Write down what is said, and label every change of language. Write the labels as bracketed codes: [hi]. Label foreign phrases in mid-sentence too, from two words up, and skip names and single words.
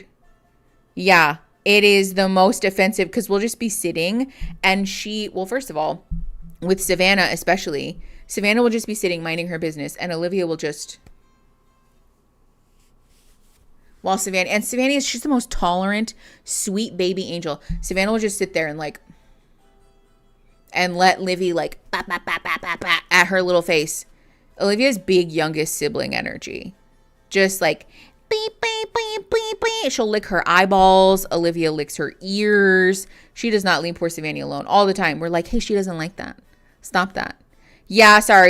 [en] Yeah, it is the most offensive because we'll just be sitting and first of all, with Savannah especially, Savannah will just be sitting minding her business and Olivia will just... she's the most tolerant, sweet baby angel. Savannah will just sit there and let Livy bat, bat, bat, bat, bat, bat, at her little face. Olivia's big youngest sibling energy. Just like beep, beep, beep, beep, beep. She'll lick her eyeballs. Olivia licks her ears. She does not leave poor Savannah alone all the time. We're like, hey, she doesn't like that. Stop that. Yeah, sorry.